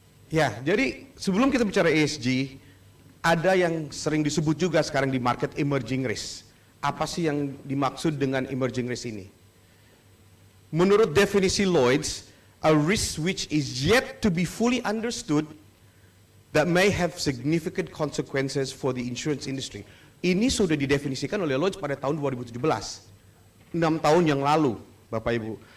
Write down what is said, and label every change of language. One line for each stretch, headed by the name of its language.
Indonesian: Ya, jadi sebelum kita bicara ESG, ada yang sering disebut juga sekarang di market emerging risk. Apa sih yang dimaksud dengan emerging risk ini? Menurut definisi
English: Lloyd's, a risk which is yet to be fully understood that may have significant consequences for the insurance industry.
Indonesian: Ini sudah didefinisikan oleh Lodge pada tahun 2017. 6 tahun yang lalu, Bapak Ibu.